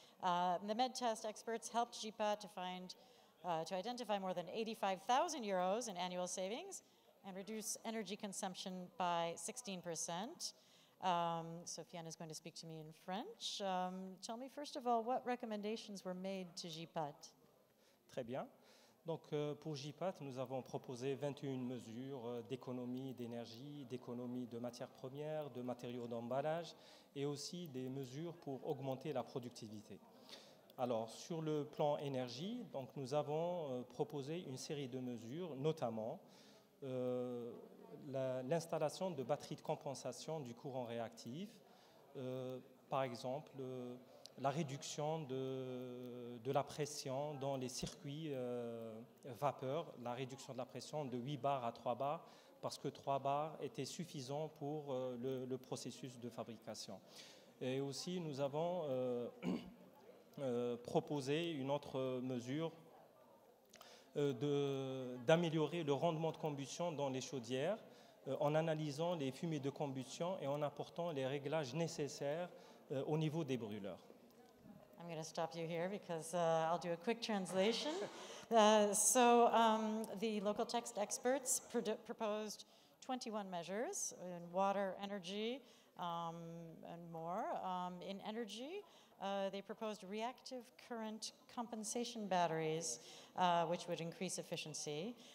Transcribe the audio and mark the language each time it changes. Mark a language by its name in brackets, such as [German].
[English] The MedTest experts helped GPAT to identify more than 85,000 euros in annual savings and reduce energy consumption by 16%. Sofiane is going to speak to me in French. Tell me, first of all, what recommendations were made to GPAT? [French] Très bien. Donc, pour GPAT, nous avons proposé 21 mesures d'économie d'énergie, d'économie de matières premières, de matériaux d'emballage et aussi des mesures pour augmenter la productivité. Alors, sur le plan énergie, donc, nous avons proposé une série de mesures, notamment l'installation de batteries de compensation du courant réactif, par exemple la réduction de la pression dans les circuits vapeur, la réduction de la pression de 8 bars à 3 bars, parce que 3 bars était suffisant pour le processus de fabrication. Et aussi, nous avons proposé une autre mesure d'améliorer le rendement de combustion dans les chaudières en analysant les fumées de combustion et en apportant les réglages nécessaires au niveau des brûleurs. [English] I'm going to stop you here because I'll do a quick translation. The local text experts proposed 21 measures in water, energy, and more. In energy, they proposed reactive current compensation batteries, which would increase efficiency.